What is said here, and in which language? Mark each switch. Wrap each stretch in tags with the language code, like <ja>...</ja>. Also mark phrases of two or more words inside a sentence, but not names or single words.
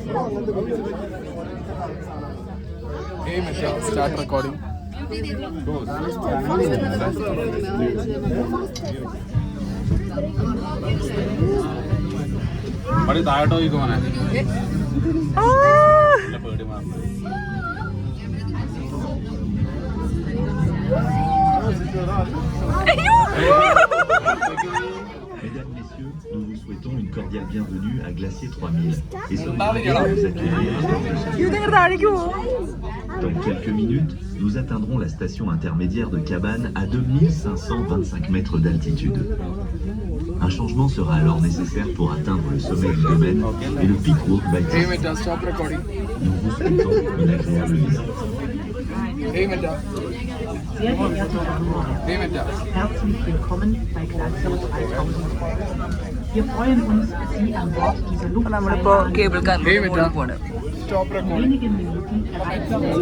<en>start recording.</en> <ml>താഴോട്ടോ ഇതുപോലെ പേടി മാറുന്നത്.</ml> <fr>Mesdames, Messieurs, nous vous souhaitons une cordiale bienvenue à Glacier 3000 et sommes ravis de vous accueillir à bord de ce Dans quelques minutes, nous atteindrons la station intermédiaire de Cabane à 2525 mètres d'altitude. Un changement sera alors nécessaire pour atteindre le sommet du domaine et le pic Walk bâti.</fr> <en>stop recording.</en> <fr>Nous vous souhaitons une agréable visite.</fr> <de>Sehr geehrte Damen und Herren, herzlich willkommen bei Glacier 3000. Wir freuen uns, Sie an Bord dieser</de> <ml>അപ്പോൾ നമ്മളിപ്പോൾ കേബിൾ കാറിൽ പോകണം.</ml> <en>stop recording.</en> <de>wenigen Minuten erreichen Sie</de>